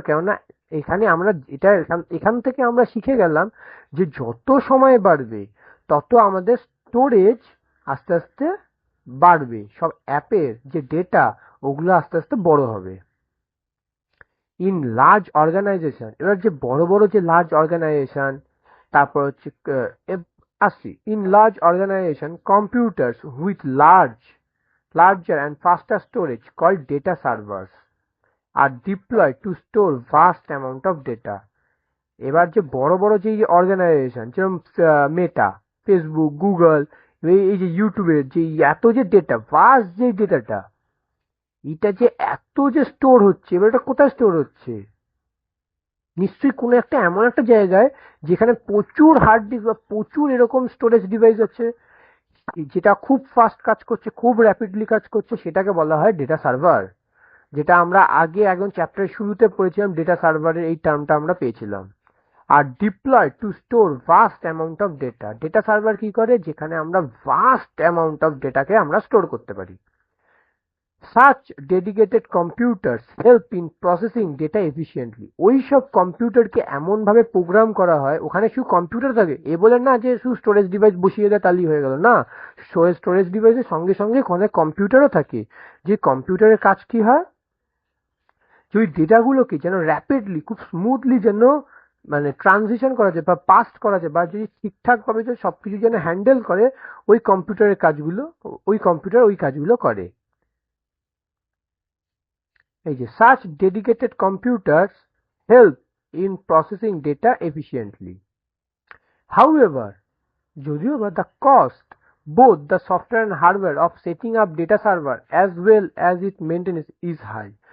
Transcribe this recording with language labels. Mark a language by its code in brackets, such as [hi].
[bn] কেননা এখানে আমরা এটা এখান থেকে আমরা শিখে গেলাম যে যত সময় বাড়বে তত আমাদের স্টোরেজ আস্তে আস্তে বাড়বে। সব অ্যাপের যে ডেটা, ওগুলো আস্তে আস্তে বড় হবে। [en] in large organisation, [bn] এবার যে বড় বড় যে লার্জ অর্গানাইজেশন, তারপর হচ্ছে আসি [en] In large organisation computers with larger and faster storage called data servers are deployed to store vast amount of data. [bn] এবার যে বড় বড় যে অর্গানাইজেশন যেরকম মেটা, ফেসবুক, গুগল, এই যে ইউটিউবের যে এত যে ডেটা, ভাস্ট যে ডেটাটা, এটা যে এত যে স্টোর হচ্ছে, এবার এটা কোথায় স্টোর হচ্ছে? নিশ্চয়ই কোনো একটা এমন একটা জায়গায় যেখানে প্রচুর হার্ড ডিস্ক বা প্রচুর এরকম স্টোরেজ ডিভাইস আছে, যেটা খুব ফাস্ট কাজ করছে, খুব র্যাপিডলি কাজ করছে, সেটাকে বলা হয় ডেটা সার্ভার। যেটা আমরা আগে একদম চ্যাপ্টারের শুরুতে পড়েছিলাম, ডেটা সার্ভারের এই টার্মটা আমরা পেয়েছিলাম। [en] আর deploy to store vast amount of data. [bn] Data server কি করে? যেখানে আমরা ভাস্ট অ্যামাউন্ট অফ ডেটাকে আমরা স্টোর করতে পারি। [en] Such dedicated computers help in processing data efficiently. [bn] ওই সব কম্পিউটারকে এমন ভাবে প্রোগ্রাম করা হয়, ওখানে শুধু কম্পিউটার থাকে এ বলে না যে শুধু স্টোরেজ ডিভাইস বসিয়ে দেয় তাহলেই হয়ে গেল, না। স্টোরেজ ডিভাইসের সঙ্গে সঙ্গে অনেক কম্পিউটারও থাকে, যে কম্পিউটারের কাজ কি হয়, যে ওই ডেটাগুলোকে যেন র্যাপিডলি, খুব স্মুথলি যেন মানে ট্রানজিশন করা যায় বা পাস্ট করা যায়, বা যদি ঠিকঠাক ভাবে যে সবকিছু যেন হ্যান্ডেল করে, ওই কম্পিউটারের কাজগুলো, ওই কম্পিউটার ওই কাজগুলো করে। এই যে [en] such dedicated computers help in processing data efficiently. However, [bn] যদিও বা [en] the cost, both the software and hardware of setting up data server as well as its maintenance is high.